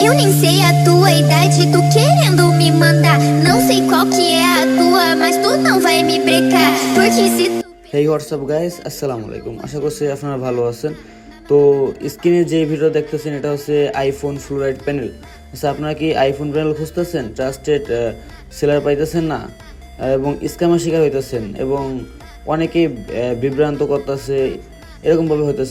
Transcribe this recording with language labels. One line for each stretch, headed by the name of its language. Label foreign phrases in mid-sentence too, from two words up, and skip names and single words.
Portuguese: Eu nem sei a tua idade, tu querendo me mandar. Não sei qual que é a tua, mas tu não vai me brecar. Porque se tu...
English: Hey what's up guys,
Arabic: السلام عليكم.
Bangla: আশা করছি আপনারা ভালো আছেন। তো স্ক্রিনে যে ভিডিও দেখতেছেন এটা হচ্ছে
English: iPhone fluoride panel.
Bangla: আচ্ছা, আপনারা কি
English: iPhone panel
Bangla: খুঁজতেছেন,
English: trusted seller
Bangla: পাইতেছেন না এবং স্ক্যামের শিকার হইতেছেন এবং অনেকেই বিভ্রান্ত করতেছে, এরকমভাবে হইতেছে।